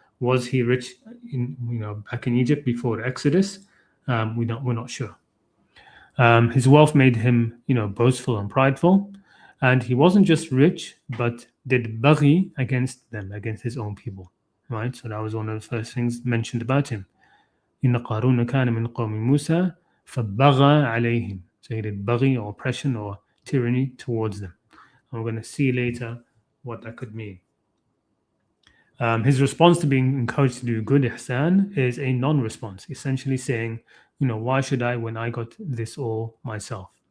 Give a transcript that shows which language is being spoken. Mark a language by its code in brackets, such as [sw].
[en] Was he rich back in Egypt before Exodus? We're not sure. His wealth made him, boastful and prideful, and he wasn't just rich, but did baghi against them, against his own people. Right. So that was one of the first things mentioned about him. [ar] إن قارون كان من قوم موسى فبغى عليهم. [en] So he did baghi, or oppression or tyranny towards them. And we're going to see later what that could mean. His response to being encouraged to do good, ihsan, is a non-response, essentially saying, why should I when I got this all myself?